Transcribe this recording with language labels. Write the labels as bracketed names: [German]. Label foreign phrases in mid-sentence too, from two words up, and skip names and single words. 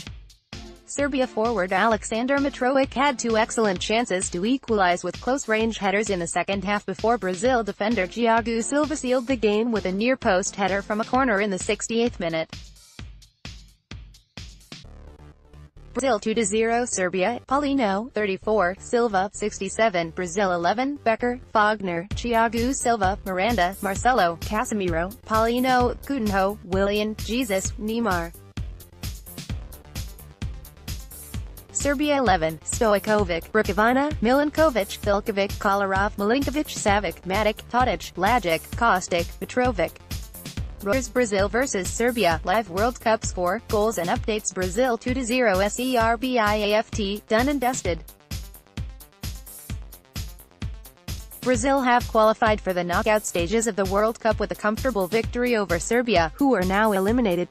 [English] Serbia forward Aleksandar Mitrovic had 2 excellent chances to equalize with close-range headers in the second half before Brazil defender Thiago Silva sealed the game with a near-post header from a corner in the 68th minute. Brazil 2-0 Serbia, Paulinho, 34, Silva, 67, Brazil 11, Becker, Fagner, Thiago Silva, Miranda, Marcelo, Casemiro, Paulinho, Coutinho, Willian, Jesus, Neymar. Serbia 11, Stoichkovic, Brukavina, Milinkovic, Vilkovic, Kolarov, Milinkovic, Savic, Matic, Tadic, Lajic, Kostic, Mitrovic. Reuters. Brazil vs Serbia, live World Cup score, goals and updates. Brazil 2-0 Serbiaft, done and dusted. Brazil have qualified for the knockout stages of the World Cup with a comfortable victory over Serbia, who are now eliminated.